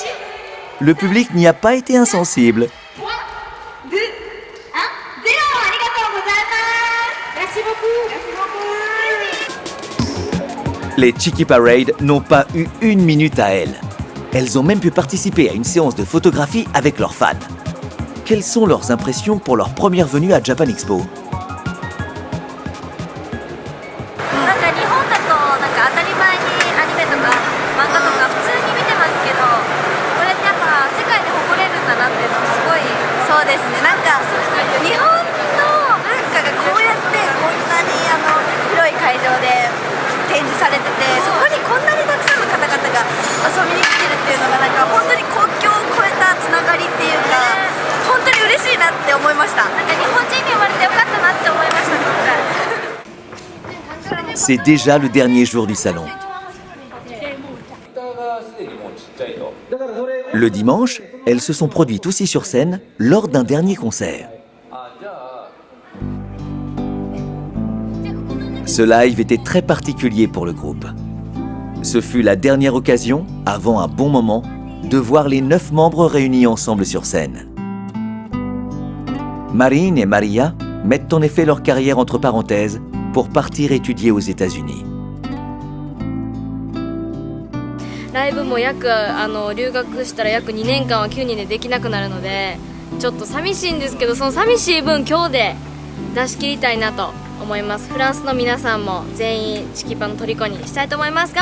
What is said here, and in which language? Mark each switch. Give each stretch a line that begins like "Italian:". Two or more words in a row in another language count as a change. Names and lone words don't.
French: Le public n'y a pas été insensible. Les Chiki Parade n'ont pas eu une minute à elles. Elles ont même pu participer à une séance de photographie avec leurs fans. Quelles sont leurs impressions pour leur première venue à Japan Expo?
Japanese: なんか日本だとなんか当たり前にアニメとか漫画とか普通に見てますけど、これってやっぱ世界に誇れるんだなっていうのがすごい。そうですね。なんか日本の文化がこうやってこんなに広い会場で展示されてて、そこにこんなにたくさんの方々が遊びに来てるっていうのがなんか本当に国境を越えたつながりっていうか、本当に嬉しいなって思いました。なんか日本人に生まれてよかったなって思いました今回。
French: C'est déjà le dernier jour du salon. Le dimanche, elles se sont produites aussi sur scène lors d'un dernier concert. Ce live était très particulier pour le groupe. Ce fut la dernière occasion, avant un bon moment, de voir les 9 membres réunis ensemble sur scène. Marine et Maria mettent en effet leur carrière entre parenthèses pour partir étudier aux États-Unis.
Japanese: ライブも留学したら約2年間は9人でできなくなるので、ちょっと寂しいんですけど、その寂しい分今日で出し切りたいなと思います。フランスの皆さんも全員チキパの虜にしたいと思います。